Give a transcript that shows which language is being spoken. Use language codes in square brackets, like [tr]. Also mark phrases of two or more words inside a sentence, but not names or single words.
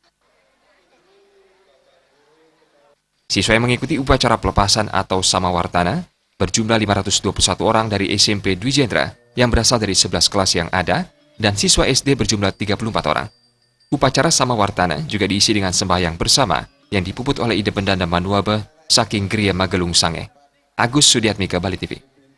[id] Siswa yang mengikuti upacara pelepasan atau Samawartana berjumlah 521 orang dari SMP Dwi Jendra yang berasal dari 11 kelas yang ada, dan siswa SD berjumlah 34 orang. Upacara Samawartana juga diisi dengan sembahyang bersama yang dipuput oleh Ide Pendana Manuabe saking Gria Magelung Sange. Agus Sudiatmika, Bali TV.